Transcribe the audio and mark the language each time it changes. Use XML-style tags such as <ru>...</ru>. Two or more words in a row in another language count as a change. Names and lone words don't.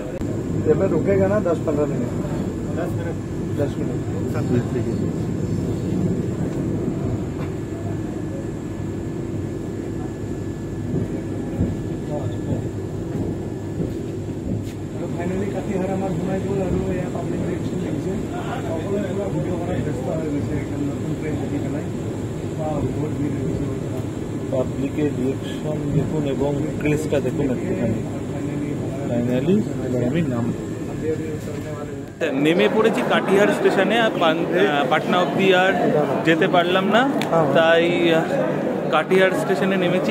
<hi>এবার रुकेगा ना 10-15 मिनट? 10 मिनट।</hi> <as>ফাইনালি কাটিহার আমার ঘুমাই গ'ল আৰু এয়া</as> <en>public reaction</en> <as>দেখিছে, সকলোৱে পুৰা ভিডিঅ' কৰাত ব্যস্ত হৈ গৈছে এখন নতুন ট্ৰেইন দেখি পেলাই।</as> <bn>বহুত ভিড় হয়েছে, পাবলিকের রিয়েকশন দেখুন এবং ক্রেজটা দেখুন একটুখানি। ফাইনালি এবার আমি নেমে পড়েছি কাটিহার স্টেশনে। পাটনা অব্দি আর যেতে পারলাম না, তাই কাটিহার স্টেশনে নেমেছি।</bn>